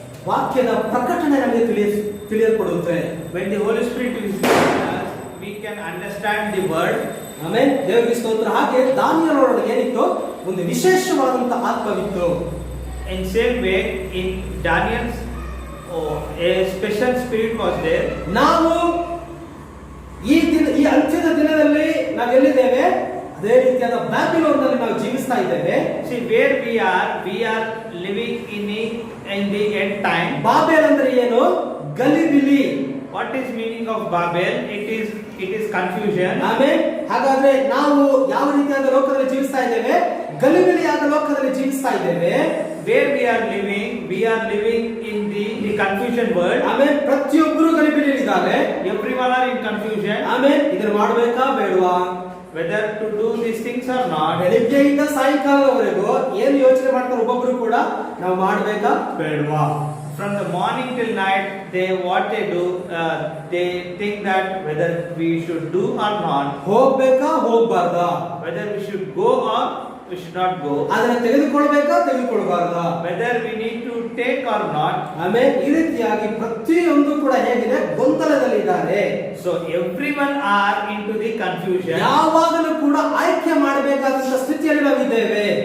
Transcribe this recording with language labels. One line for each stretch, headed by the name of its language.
Kannada: ವಾಕ್ಯದ ಪ್ರಕಟಣೆ ನಮಗೆ ತಿಳಿಯಲ್ಪಡುತ್ತೆ.
English: When the Holy Spirit is with us, we can understand the word.
Kannada: ಆಮೇಲೆ ದೇವರಿಗೆ ಸ್ತೋತ್ರ. ಹಾಗೆ ದಾನಿಯೇಲನೊಳಗೆ ಏನಿತ್ತು? ಒಂದು ವಿಶೇಷವಾದಂತಹ ಆತ್ಮವಿತ್ತು.
English: In same way, in Daniel's a special spirit was there.
Kannada: ನಾವು ಈ ಅಂತ್ಯದ ದಿನದಲ್ಲಿ ನಾವೆಲ್ಲಿದ್ದೇವೆ? ಅದೇ ರೀತಿಯಾದ ಬ್ಯಾಬಿಲೋನ್ನಲ್ಲಿ ನಾವು ಜೀವಿಸ್ತಾ ಇದ್ದೇವೆ.
English: See, where we are living in the end time.
Kannada: Babel ಅಂದ್ರೆ ಏನು? ಗಲಿಬಿಲಿ.
English: What is meaning of Babel? it is confusion.
Kannada: Amen. ಹಾಗಾದ್ರೆ ನಾವು ಯಾವ ರೀತಿಯಾದ ಲೋಕದಲ್ಲಿ ಜೀವಿಸ್ತಾ ಇದ್ದೇವೆ? ಗಲಿಬಿಲಿಯಾದ ಲೋಕದಲ್ಲಿ ಜೀವಿಸ್ತಾ ಇದ್ದೇವೆ.
English: Where we are living in the confusion world.
Kannada: Amen. ಪ್ರತಿಯೊಬ್ಬರು ಗಲಿಬಿಲಿಯಲ್ಲಿ ಇದ್ದಾರೆ.
English: Everyone are in confusion.
Kannada: Amen. ಇದನ್ನ ಮಾಡಬೇಕಾ ಬೇಡವಾ?
English: Whether to do these things or not.
Kannada: ಬೆಳಿಗ್ಗೆಯಿಂದ ಸಾಯಂಕಾಲದವರೆಗೂ ಏನು ಯೋಚನೆ ಮಾಡ್ತಾರೆ ಒಬ್ಬೊಬ್ರು ಕೂಡ, ನಾವು ಮಾಡಬೇಕಾ ಬೇಡವಾ?
English: From the morning till night, what they do, they think that whether we should do or not.
Kannada: ಹೋಗ್ಬೇಕಾ ಹೋಗ್ಬಾರ್ದಾ?
English: Whether we should go or we should not go.
Kannada: ಅದನ್ನ ತೆಗೆದುಕೊಳ್ಬೇಕಾ ತೆಗೆದುಕೊಳ್ಬಾರ್ದಾ?
English: Whether we need to take or not.
Kannada: ಆಮೇಲೆ ಈ ರೀತಿಯಾಗಿ ಪ್ರತಿಯೊಂದು ಕೂಡ ಹೇಗಿದೆ, ಗೊಂದಲದಲ್ಲಿದ್ದಾರೆ.
English: So everyone are into the confusion.
Kannada: ಯಾವಾಗಲೂ ಕೂಡ ಆಯ್ಕೆ ಮಾಡಬೇಕಾದಂತ ಸ್ಥಿತಿಯಲ್ಲಿ ನಾವು ಇದ್ದೇವೆ.